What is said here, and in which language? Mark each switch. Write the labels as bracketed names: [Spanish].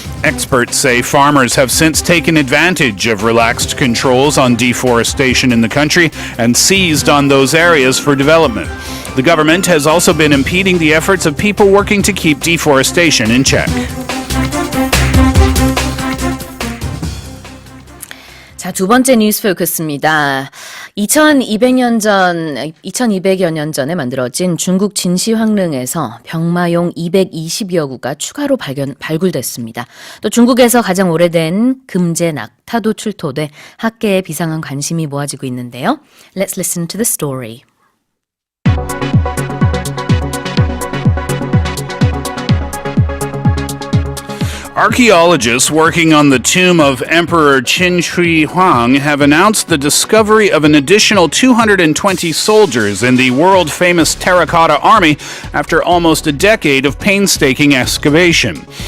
[English] Experts say farmers have since taken advantage of relaxed controls on deforestation in the country and seized on those areas for development. The government has also been impeding the efforts of people working to keep deforestation in check. [Korean] 자, 두 번째 뉴스 포커스입니다. 2200여 년 전에 만들어진 중국 진시황릉에서 병마용 220여 구가 추가로 발굴됐습니다. 또 중국에서 가장 오래된 금제 낙타도 출토돼 학계에 비상한 관심이 모아지고 있는데요. [English] Let's listen to the story. Archaeologists working on the tomb of Emperor Qin Shi Huang have announced the discovery of an additional 220 soldiers in the world-famous Terracotta Army after almost a decade of painstaking excavation.